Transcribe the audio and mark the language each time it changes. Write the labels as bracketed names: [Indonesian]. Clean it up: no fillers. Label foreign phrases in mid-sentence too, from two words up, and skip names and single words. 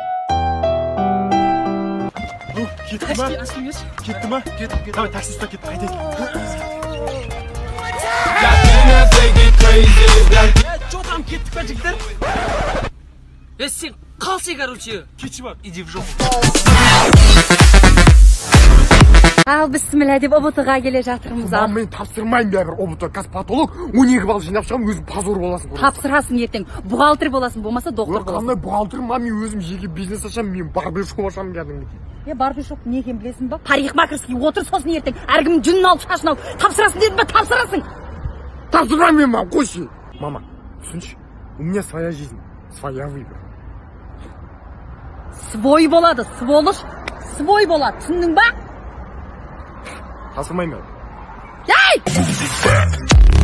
[Kazakh] Кетті ма? Кетті. Давай, такси ұста кетті, қайтайық. [Russian] Чо там [Kazakh] кеттік па, жігіттер? Сен қалсай, короче. Кетші бар. [Russian] Иди в жопу. [Kazakh] Ал бісміллә деп ұбытыға келе жатырмыз. Ал. Мен тапсырмайын бәрібір ұбыты. Косметолог 12 балл жинап шығамын, өзім позор боласың. Тапсырасың ертең. Бухгалтер боласың, болмаса доктор боласың. Қандай бухгалтер ма, мен өзім жеке бизнес ашамын, мен барбершоп ашамын кәдімгідей. Барбершоп не екенін білесің ба? Парикмахерский отыр, сосын ертең әркімнің жүнін алып шашын алып тапсырасың дедім ба? Тапсырасың. Тапсырмайын мен, қойшы. Мама, түсінші, [Russian] у меня своя жизнь, своя выбор. [Kazakh] Свой болады, сволыш, свой болады, түсіндің ба? Тапсырмайын мен. Ей!